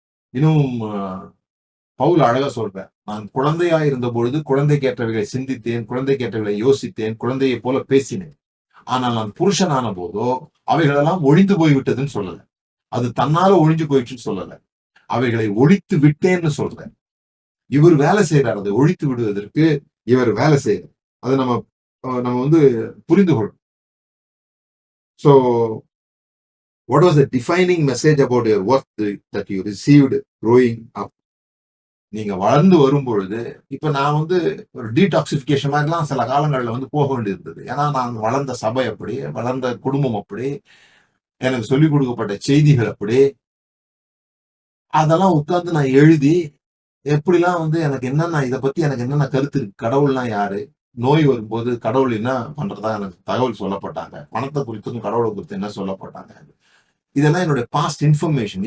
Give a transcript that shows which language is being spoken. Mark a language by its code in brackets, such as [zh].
[ta] இன்னும் பவுல் அழகா சொல்றேன். நான் குழந்தையா இருந்த பொழுது குழந்தைக்கேற்றவைகளை சிந்தித்தேன், குழந்தைக்கேற்றவைகளை யோசித்தேன், குழந்தையை போல பேசினேன். ஆனால் நான் புருஷனான போதோ அவைகளெல்லாம் ஒழிந்து போய்விட்டதுன்னு சொல்லல. அது தன்னால ஒழிஞ்சு போயிடுச்சுன்னு சொல்லல. அவைகளை ஒழித்து விட்டேன்னு சொல்றேன். இவர் வேலை செய்யறார். அதை ஒழித்து விடுவதற்கு இவர் வேலை செய்யறார். அதை நம்ம வந்து புரிந்து கொள்ளும். [en] So what was the defining message about your worth that you received growing up? [ta] நீங்க வளர்ந்து வரும் பொழுது, இப்ப நான் வந்து ஒரு டீடாக்சிபிகேஷன் மாதிரிலாம் சில காலங்கள்ல வந்து போக வேண்டியிருந்தது. ஏன்னா நான் வளர்ந்த சபை அப்படி, வளர்ந்த குடும்பம் அப்படி, எனக்கு சொல்லிக் கொடுக்கப்பட்ட செய்திகள் அப்படி, அதெல்லாம் உட்கார்ந்து நான் எழுதி எப்படிலாம் வந்து இதை பத்தி எனக்கு என்னென்ன கருத்து இருக்கு, கடவுள்னா யாரு, நோய் வரும்போது கடவுள் என்ன பண்றதா எனக்கு தகவல் சொல்லப்பட்டாங்க, பணத்தை குறித்தும் கடவுளை குறித்து என்ன சொல்லப்பட்டாங்க, இதெல்லாம் என்னுடைய பாஸ்ட் இன்ஃபர்மேஷன்.